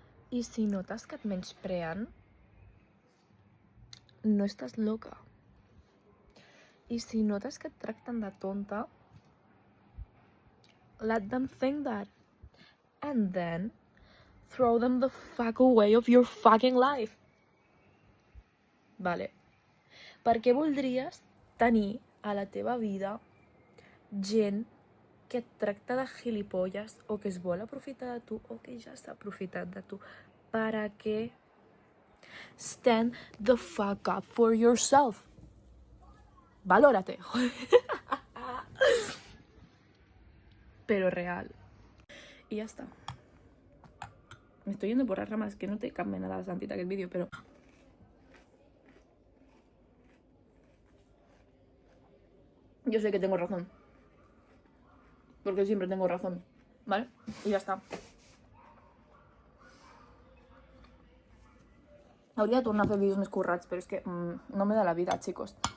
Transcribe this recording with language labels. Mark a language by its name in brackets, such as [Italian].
[Catalan] I si notes que et menyspreen, no estàs loca. I si notes que et tracten de tonta, [English] let them think that. And then throw them the fuck away of your fucking life. [Spanish] Vale. [Catalan] Per què voldries tenir a la teva vida gent que et tracta de gilipolles o que es vol aprofitar de tu o que ja s'ha aprofitat de tu? Per a què? [English] Stand the fuck up for yourself. [Spanish] Valórate. Pero real. Y ya está. Me estoy yendo por las ramas, que [Catalan] no té cap mena de sentit aquest vídeo, però... [Spanish] Yo sé que tengo razón. porque siempre tengo razón, ¿vale? Y ya está. [Catalan] Hauria de tornar a fer vídeos més currats, però és que [Spanish] no me da la vida, chicos.